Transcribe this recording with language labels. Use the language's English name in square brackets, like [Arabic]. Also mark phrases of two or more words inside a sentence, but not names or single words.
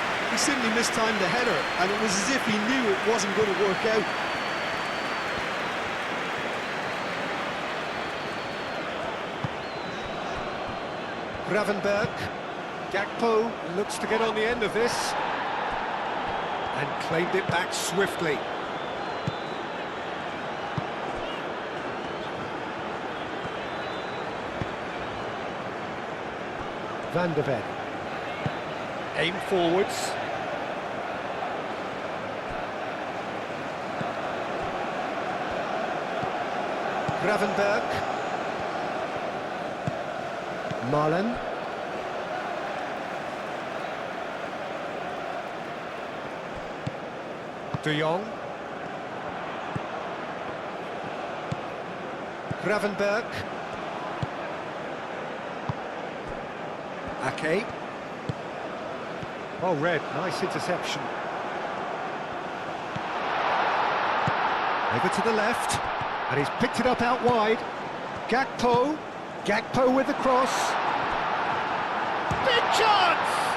[English] He simply mistimed the header, and it was as if he knew it wasn't going to work out. Gravenberg. Gakpo looks to get on the end of this. And claimed it back swiftly. Van de Ven. Aim forwards. Gravenberg. Malen. De Jong. Gravenberg. Ake. Oh, Red, nice interception. Over to the left, and he's picked it up out wide. Gakpo. Gakpo with the cross. Big chance!